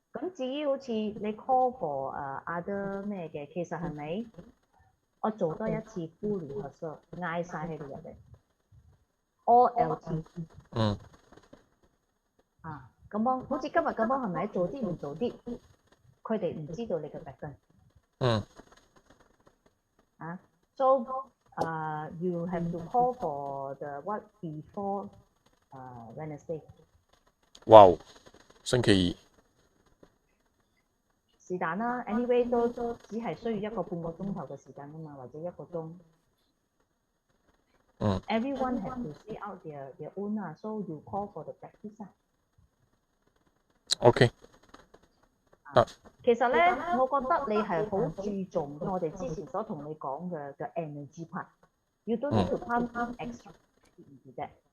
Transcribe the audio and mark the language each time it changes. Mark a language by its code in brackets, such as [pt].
[yue] 咁至於好似你 call for other 咩嘅，其實係咪我做多一次 full rehearsal，嗌晒喺度入嚟 all LT。咁樣好似今日咁樣係咪做啲唔做啲？佢哋唔知道你嘅 background。 [en] So you have to call for the what before Wednesday。 [yue] 哇！星期二。是但啦 ，anyway 都只係需要半個鐘頭嘅時間啊嘛，或者1個鐘。 [en] Everyone has to see out their own 啊 ，so you call for the practice 啊。 OK。 [yue] 其實咧，我覺得你係好注重我哋之前所同你講嘅 energy part。 [en] You don't need to pump extra into that.